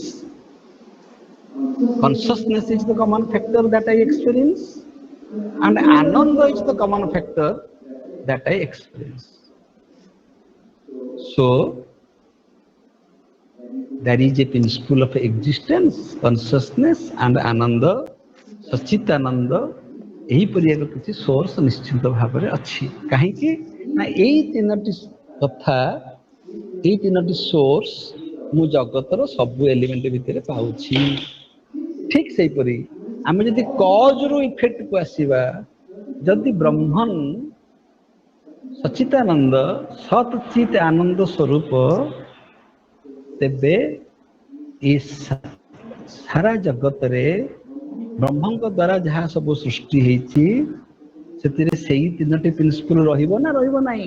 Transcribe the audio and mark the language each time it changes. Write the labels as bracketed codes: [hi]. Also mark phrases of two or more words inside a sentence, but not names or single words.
[en] Consciousness is the common factor that I experience. And Ananda is the common factor that I experience. So, there is a principle of existence, consciousness and Ananda, Sachitananda. [or] ଏହିପରି ଏକ କିଛି ସୋର୍ସ ନିଶ୍ଚିତ ଭାବରେ ଅଛି। କାହିଁକି ନା ଏଇ ତିନୋଟି କଥା, ଏଇ ତିନୋଟି ସୋର୍ସ ମୁଁ ଜଗତର ସବୁ ଏଲିମେଣ୍ଟ ଭିତରେ ପାଉଛି। ଠିକ୍ ସେହିପରି ଆମେ ଯଦି କଜରୁ ଇଫେକ୍ଟକୁ ଆସିବା, ଯଦି ବ୍ରହ୍ମନ୍ ସଚିତାନନ୍ଦ ସତ୍ ଚିତ୍ ଆନନ୍ଦ ସ୍ୱରୂପ, ତେବେ ଏ ସାରା ଜଗତରେ ବ୍ରହ୍ମଙ୍କ ଦ୍ୱାରା ଯାହା ସବୁ ସୃଷ୍ଟି ହେଇଛି ସେଥିରେ ସେଇ ତିନୋଟି ପ୍ରିନ୍ସିପଲ ରହିବ ନା ରହିବ ନାହିଁ?